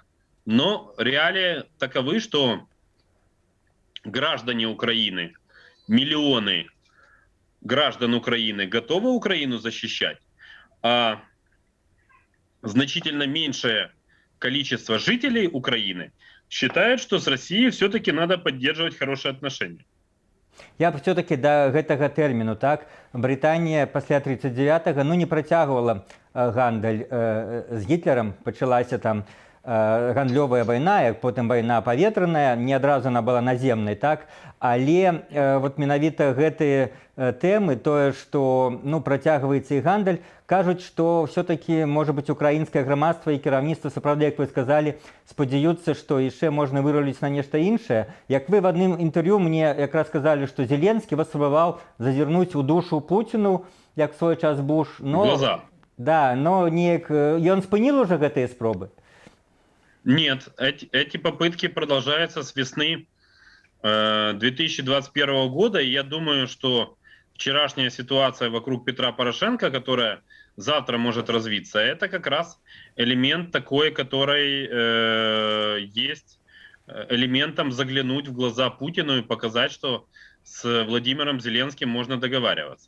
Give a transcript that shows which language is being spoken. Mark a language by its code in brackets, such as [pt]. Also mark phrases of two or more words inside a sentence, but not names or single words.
[ru] Но реалии таковы, что граждане Украины, миллионы граждан Украины готовы Украину защищать, а значительно меньшее количество жителей Украины считают, что с Россией все-таки надо поддерживать хорошие отношения. [be] Я все-таки до гэтага тэрміну, так, Британія пасля 39-го, ну, не працягвала гандаль з Гітлерам, пачалася там гандлёвая вайна, як потым вайна паветраная, не адразу [ru] она была [be] наземнай, так, але вот менавіта гэтыя тэмы, тое, што, ну, працягваецца і гандаль, кажуць, што все-таки, можа быць, украінскае грамадства і кіраўніцтва, сапраўды, як вы сказалі, спадзяюцца, што яшчэ можна выруліць на нешта іншае. Як вы в адным інтэрв'ю мне якраз сказалі, што Зеленскі вас спрабаваў зазірнуць у душу Пуціну, як в свой час Буш, но... [ru] Глаза. [be] Да, но неяк ён спыніл уже гэтыя спробы? [ru] Нет, эти попытки продолжаются с весны 2021 года, и я думаю, что вчерашняя ситуация вокруг Петра Порошенко, которая завтра может развиться, это как раз элемент такой, который есть элементом заглянуть в глаза Путину и показать, что с Владимиром Зеленским можно договариваться.